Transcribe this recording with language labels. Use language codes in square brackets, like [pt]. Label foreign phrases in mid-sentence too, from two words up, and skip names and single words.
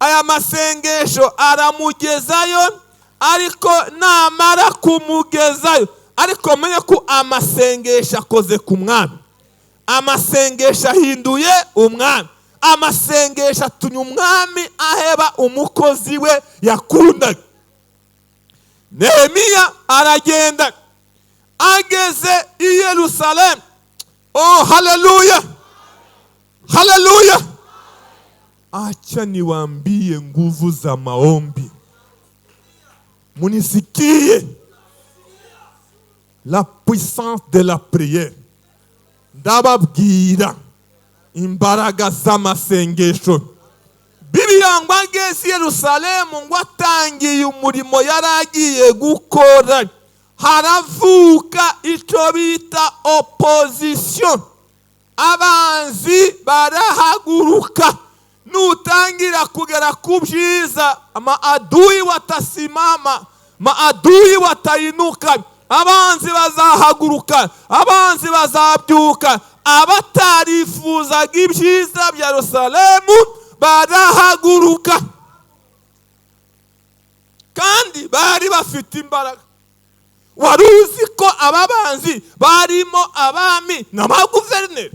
[rn] aya masengesho aramugezayo, ariko namara kumugezayo, ariko menye ko amasengesho akoze ku mwami, amasengesho ahinduye umwami, amasengesho atumye umwami aheba umukozi we yakundaga. Nehemiya aragenda, ageze i Yerusalemu. Oh, haleluya, haleluya. [sw] Acha niwaambie nguvu za maombi, munisikie [fr] la puissance de la prière. [rn] Ndababwira imbaraga z'amasengesho. Bibiliya ngo ageze i Yerusalemu, ngo atangiye umurimo yaragiye gukora, haravuka icyo bita opposition. Abanzi barahaguruka. Nutangira kugera ku byiza, [sw] maadui watasimama, maadui watainuka. [rn] Abanzi bazahaguruka, abanzi bazabyuka. Abatarifuzaga ibyiza bya Yerusalemu barahaguruka, kandi bari bafite imbaraga. Wari uzi ko aba banzi barimo abami n'amaguverineri?